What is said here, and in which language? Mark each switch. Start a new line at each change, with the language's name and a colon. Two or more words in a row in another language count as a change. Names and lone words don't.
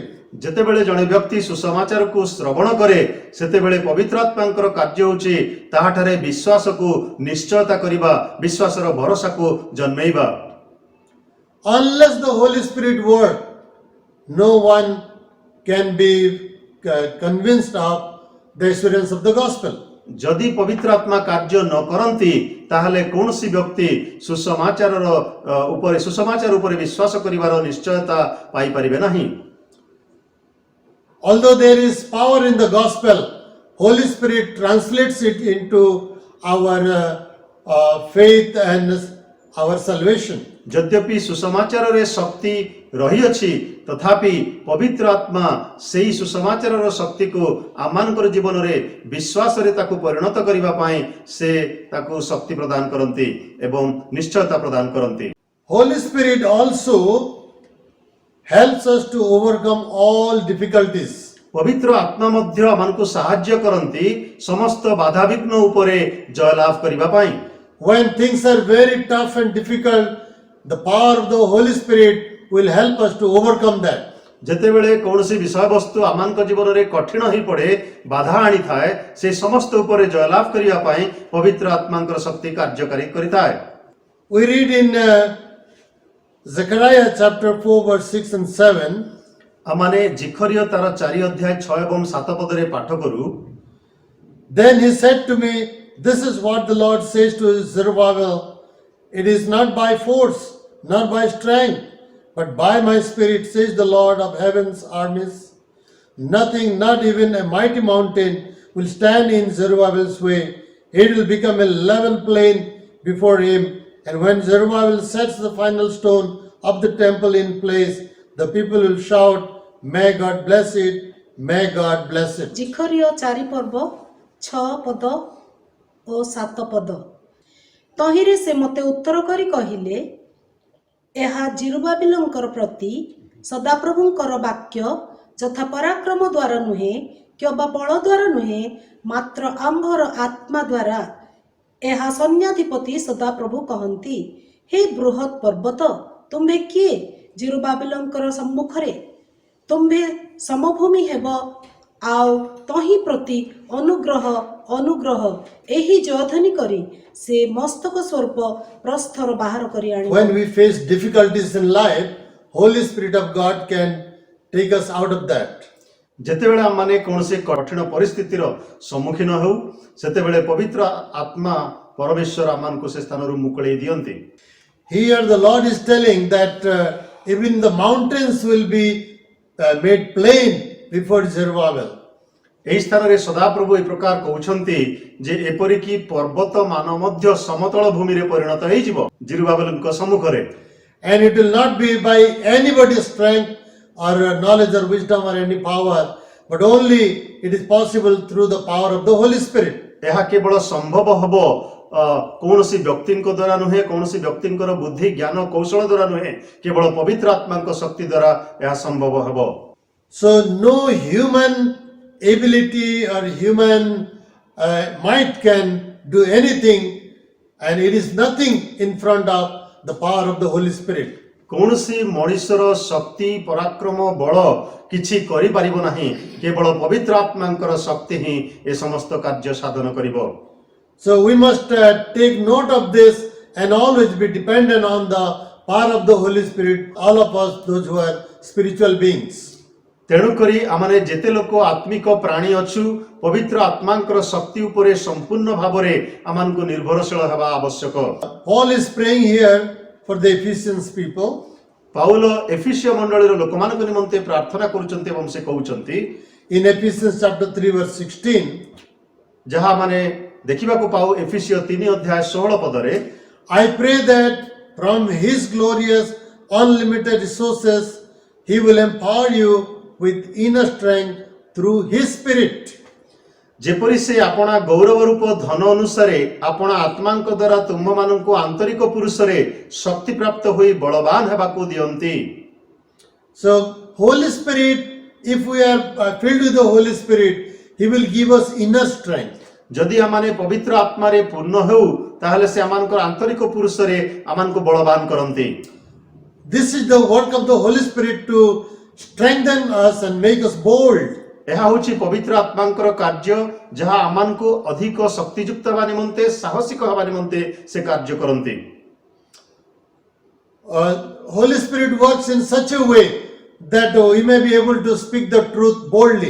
Odia: ଯେତେବେଳେ ଜଣେ ବ୍ୟକ୍ତି ସୁସମାଚାରକୁ ଶ୍ରବଣ କରେ ସେତେବେଳେ ପବିତ୍ର ଆତ୍ମାଙ୍କର କାର୍ଯ୍ୟ ହେଉଛି ତାହାଠାରେ ବିଶ୍ୱାସକୁ ନିଶ୍ଚୟତା କରିବା, ବିଶ୍ୱାସର ଭରସାକୁ ଜନ୍ମେଇବା।
English: Unless the Holy Spirit work, no one can be convinced of the assurance of the gospel.
Odia: ଯଦି ପବିତ୍ର ଆତ୍ମା କାର୍ଯ୍ୟ ନ କରନ୍ତି ତାହେଲେ କୌଣସି ବ୍ୟକ୍ତି ସୁସମାଚାର ଉପରେ ବିଶ୍ୱାସ କରିବାର ନିଶ୍ଚୟତା ପାଇପାରିବେ ନାହିଁ।
English: Although there is power in the gospel, Holy Spirit translates it into our faith and our salvation.
Odia: ଯଦ୍ୟପି ସୁସମାଚାରରେ ଶକ୍ତି ରହିଅଛି, ତଥାପି ପବିତ୍ର ଆତ୍ମା ସେହି ସୁସମାଚାରର ଶକ୍ତିକୁ ଆମମାନଙ୍କର ଜୀବନରେ ବିଶ୍ୱାସରେ ତାକୁ ପରିଣତ କରିବା ପାଇଁ ସେ ତାକୁ ଶକ୍ତି ପ୍ରଦାନ କରନ୍ତି ଏବଂ ନିଶ୍ଚୟତା ପ୍ରଦାନ କରନ୍ତି।
English: Holy Spirit also helps us to overcome all difficulties.
Odia: ପବିତ୍ର ଆତ୍ମା ମଧ୍ୟ ଆମମାନଙ୍କୁ ସାହାଯ୍ୟ କରନ୍ତି ସମସ୍ତ ବାଧାବିଘ୍ନ ଉପରେ ଜୟଲାଭ କରିବା ପାଇଁ।
English: When things are very tough and difficult, the power of the Holy Spirit will help us to overcome that.
Odia: ଯେତେବେଳେ କୌଣସି ବିଷୟବସ୍ତୁ ଆମମାନଙ୍କ ଜୀବନରେ କଠିନ ହୋଇପଡ଼େ, ବାଧା ଆଣିଥାଏ, ସେ ସମସ୍ତ ଉପରେ ଜୟଲାଭ କରିବା ପାଇଁ ପବିତ୍ର ଆତ୍ମାଙ୍କର ଶକ୍ତି କାର୍ଯ୍ୟକାରୀ କରିଥାଏ।
English: We read in Zechariah chapter 4 verse 6 and 7.
Odia: ଆମମାନେ ଜିଖରିୟ ତାର 4 ଅଧ୍ୟାୟ 6 ଏବଂ 7 ପଦରେ ପାଠ କରୁ।
English: Then he said to me, this is what the Lord says to Zerubbabel, it is not by force, not by strength, but by my spirit, says the Lord of heaven's armies. Nothing, not even a mighty mountain, will stand in Zerubbabel's way. It will become a level plain before him. And when Zerubbabel sets the final stone of the temple in place, the people will shout, "May God bless it, may God bless it."
Odia: ଜିଖରିୟ 4 ପର୍ବ 6 ପଦ ଓ 7 ପଦ। ତହିଁରେ ସେ ମୋତେ ଉତ୍ତର କରି କହିଲେ, ଏହା ଜିରୁବାବିଲଙ୍କର ପ୍ରତି ସଦାପ୍ରଭୁଙ୍କର ବାକ୍ୟ, ଯଥା ପରାକ୍ରମ ଦ୍ୱାରା ନୁହେଁ କିମ୍ବା ବଳ ଦ୍ୱାରା ନୁହେଁ, ମାତ୍ର ଆମ୍ଭର ଆତ୍ମା ଦ୍ୱାରା। ଏହା ସୈନ୍ୟାଧିପତି ସଦାପ୍ରଭୁ କହନ୍ତି। ହେ ବୃହତ୍ ପର୍ବତ, ତୁମ୍ଭେ କିଏ? ଜିରୁବାବିଲଙ୍କର ସମ୍ମୁଖରେ ତୁମ୍ଭେ ସମଭୂମି ହେବ, ଆଉ ତହିଁ ପ୍ରତି ଅନୁଗ୍ରହ ଅନୁଗ୍ରହ ଏହି ଜୟଧ୍ୱନି କରି ସେ ମସ୍ତକ ସ୍ୱରୂପ ପ୍ରସ୍ଥର ବାହାର କରି ଆଣିବ।
English: When we face difficulties in life, Holy Spirit of God can take us out of that.
Odia: ଯେତେବେଳେ ଆମମାନେ କୌଣସି କଠିନ ପରିସ୍ଥିତିର ସମ୍ମୁଖୀନ ହେଉ, ସେତେବେଳେ ପବିତ୍ର ଆତ୍ମା ପରମେଶ୍ୱର ଆମମାନଙ୍କୁ ସେ ସ୍ଥାନରୁ ମୁକୁଳେଇ ଦିଅନ୍ତି।
English: Here the Lord is telling that even the mountains will be made plain before Zerubbabel.
Odia: ଏହି ସ୍ଥାନରେ ସଦାପ୍ରଭୁ ଏ ପ୍ରକାର କହୁଛନ୍ତି ଯେ ଏପରିକି ପର୍ବତ ମାନ ମଧ୍ୟ ସମତଳ ଭୂମିରେ ପରିଣତ ହେଇଯିବ ଜିରୁବାବେଲଙ୍କ ସମ୍ମୁଖରେ।
English: And it will not be by anybody's strength or knowledge or wisdom or any power, but only it is possible through the power of the Holy Spirit.
Odia: ଏହା କେବଳ ସମ୍ଭବ ହେବ କୌଣସି ବ୍ୟକ୍ତିଙ୍କ ଦ୍ୱାରା ନୁହେଁ, କୌଣସି ବ୍ୟକ୍ତିଙ୍କର ବୁଦ୍ଧି ଜ୍ଞାନ କୌଶଳ ଦ୍ୱାରା ନୁହେଁ, କେବଳ ପବିତ୍ର ଆତ୍ମାଙ୍କ ଶକ୍ତି ଦ୍ୱାରା ଏହା ସମ୍ଭବ ହେବ।
English: So no human ability or human might can do anything, and it is nothing in front of the power of the Holy Spirit.
Odia: କୌଣସି ମଣିଷର ଶକ୍ତି ପରାକ୍ରମ ବଳ କିଛି କରିପାରିବ ନାହିଁ, କେବଳ ପବିତ୍ର ଆତ୍ମାଙ୍କର ଶକ୍ତି ହିଁ ଏ ସମସ୍ତ କାର୍ଯ୍ୟ ସାଧନ କରିବ।
English: So we must take note of this and always be dependent on the power of the Holy Spirit, all of us, those who are spiritual beings.
Odia: ତେଣୁକରି ଆମମାନେ ଯେତେ ଲୋକ ଆତ୍ମିକ ପ୍ରାଣୀ ଅଛୁ, ପବିତ୍ର ଆତ୍ମାଙ୍କର ଶକ୍ତି ଉପରେ ସମ୍ପୂର୍ଣ୍ଣ ଭାବରେ ଆମମାନଙ୍କୁ ନିର୍ଭରଶୀଳ ହେବା ଆବଶ୍ୟକ।
English: Paul is praying here for the Ephesians people.
Odia: ପାଉଲ ଏଫିସିୟ ମଣ୍ଡଳୀର ଲୋକମାନଙ୍କ ନିମନ୍ତେ ପ୍ରାର୍ଥନା କରୁଛନ୍ତି ଏବଂ ସେ କହୁଛନ୍ତି
English: In Ephesians chapter 3 verse 16,
Odia: ଯାହା ମାନେ ଦେଖିବାକୁ ପାଉ ଏଫିସିୟ 3 ଅଧ୍ୟାୟ 16 ପଦରେ,
English: I pray that from his glorious unlimited resources he will empower you with inner strength through his spirit.
Odia: ଯେପରି ସେ ଆପଣା ଗୌରବ ରୂପ ଧନ ଅନୁସାରେ ଆପଣା ଆତ୍ମାଙ୍କ ଦ୍ୱାରା ତୁମମାନଙ୍କୁ ଆନ୍ତରିକ ପୁରୁଷରେ ଶକ୍ତି ପ୍ରାପ୍ତ ହୋଇ ବଳବାନ ହେବାକୁ ଦିଅନ୍ତି।
English: So Holy Spirit, if we are filled with the Holy Spirit, he will give us inner strength.
Odia: ଯଦି ଆମମାନେ ପବିତ୍ର ଆତ୍ମାରେ ପୂର୍ଣ୍ଣ ହେଉ, ତାହେଲେ ସେ ଆମମାନଙ୍କର ଆନ୍ତରିକ ପୁରୁଷରେ ଆମମାନଙ୍କୁ ବଳବାନ କରନ୍ତି।
English: This is the work of the Holy Spirit to strengthen us and make us bold.
Odia: ଏହା ହେଉଛି ପବିତ୍ର ଆତ୍ମାଙ୍କର କାର୍ଯ୍ୟ, ଯାହା ଆମମାନଙ୍କୁ ଅଧିକ ଶକ୍ତିଯୁକ୍ତ ହେବା ନିମନ୍ତେ, ସାହସିକ ହେବା ନିମନ୍ତେ ସେ କାର୍ଯ୍ୟ କରନ୍ତି।
English: Holy Spirit works in such a way that we may be able to speak the truth boldly.